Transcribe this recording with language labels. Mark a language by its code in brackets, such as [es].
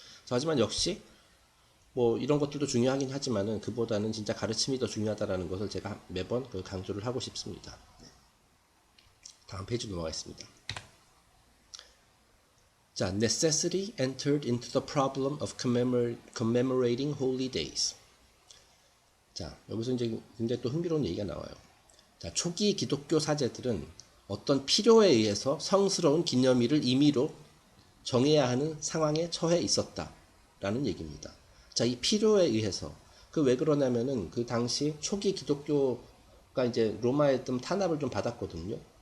[ko] 하지만 역시 뭐 이런 것들도 중요하긴 하지만은 그보다는 진짜 가르침이 더 중요하다라는 것을 제가 매번 강조를 하고 싶습니다. 다음 페이지 넘어가겠습니다. [en] 자, necessity entered into the problem of commemorating holy days. [ko] 자, 여기서 이제 굉장히 또 흥미로운 얘기가 나와요. 자, 초기 기독교 사제들은 어떤 필요에 의해서 성스러운 기념일을 임의로 정해야 하는 상황에 처해 있었다라는 얘기입니다. 자, 이 필요에 의해서 그 왜 그러냐면은 그 당시 초기 기독교가 이제 로마에 좀 탄압을 좀 받았거든요.